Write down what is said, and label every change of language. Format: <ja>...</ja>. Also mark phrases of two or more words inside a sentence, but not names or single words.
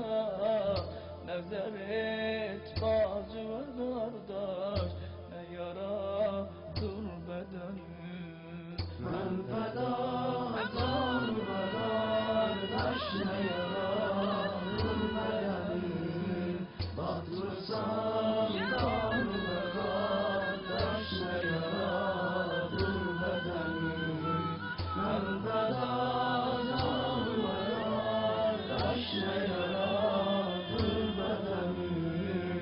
<az>Nəzər et bacı və qardaş, ne yaradır bedeni. Mən fəda canıma qardaş, ne yaradır bedeni.</az> <tr>Batmısan kanıma kardeş ne yaradır bedenim. Ben feda canıma kardeş ne yaradır bedenim.</tr>